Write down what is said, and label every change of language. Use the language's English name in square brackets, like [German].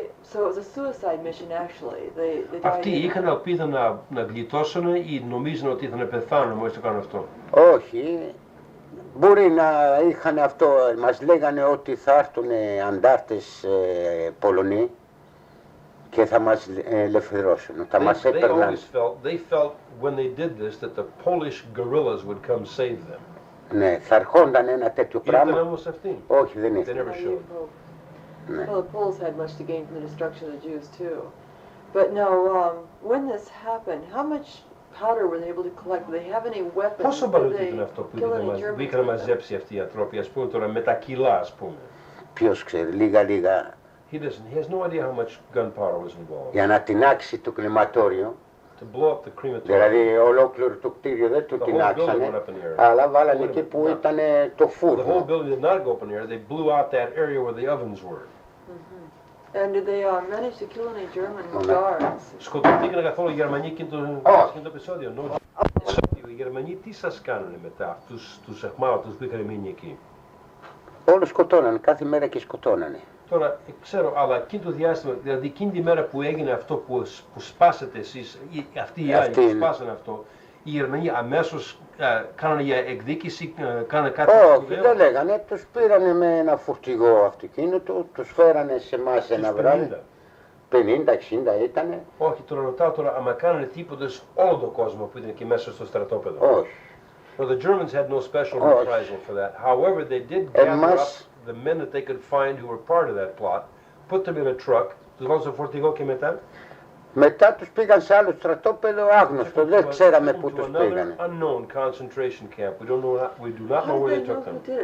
[English] So it was a suicide mission actually. [Greek] Αυτοί είχαν ελπίδα να γλιτώσουν ή νομίζουν ότι θα πεθάνουν μόλις το κάνουν αυτό? Όχι. Μπορεί να είχαν αυτό. Μας λέγανε ότι θα έρθουν αντάρτες Πολωνοί και θα μας ελευθερώσουν. Θα μας έπαιρναν. [English] They felt when they did this that the Polish guerrillas would come save them. [Greek] Ναι, θα ερχόνταν ένα τέτοιο πράγμα. Ήρθαν όμως αυτοί? Όχι, δεν ήρθαν. [English] Well, the Poles had much to gain from the destruction of the Jews too. But now, when this happened, how much powder were they able to collect? Did they have any weapons? [Greek] Πόσο μπαλούτι ήταν αυτό που είχαν μαζέψει αυτοί οι άνθρωποι, ας πούμε τώρα με τα κιλά, ας πούμε? Ποιος ξέρει, λίγα. [English] He has no idea how much gunpowder was involved. [Greek] Για να τεινάξει το κρεματόριο. [English] To blow up the crematorium. [Greek] Δηλαδή ολόκληρο το κτίριο δεν το τεινάξανε, αλλά βάλανε εκεί που ήταν το φούρνο. [English] The whole building did not go up in the air. They blew out that area where the ovens were. And did they manage to kill any German guards? [Greek] Σκοτωθήκαν καθόλου οι Γερμανοί εκείνο το επεισόδιο? Οι Γερμανοί τι σας κάνουνε μετά, τους εχμάλωτους που είχαν μείνει εκεί? Όλους σκοτώνανε, κάθε μέρα και σκοτώνανε. Τώρα, ξέρω, αλλά εκείνο το διάστημα, δηλαδή εκείνη τη μέρα που έγινε αυτό που σπάσατε εσείς, αυτοί οι άλλοι που σπάσανε αυτό, οι Γερμανοί αμέσως κάνανε για εκδίκηση, κάνανε κάτι όχι, δεν λέγανε, τους πήρανε με ένα φορτηγό αυτοκίνητο, τους φέρανε σε εμάς ένα βράδυ. 50-60 ήτανε. Όχι, τώρα ρωτάω τώρα, άμα κάνανε τίποτα σε όλο τον κόσμο που ήταν εκεί μέσα στο στρατόπεδο. Όχι. [English] So the Germans had no special reprisal for that. However, they did gather up the men that they could find who were part of that plot, put them in a truck, [Greek] τους βάλουν στο φορτηγό και μετά. Μετά τους πήγαν σε άλλο στρατόπεδο άγνωστο, δεν ξέραμε πού τους πήγανε. [English] Unknown concentration camp. We do not know where they took them.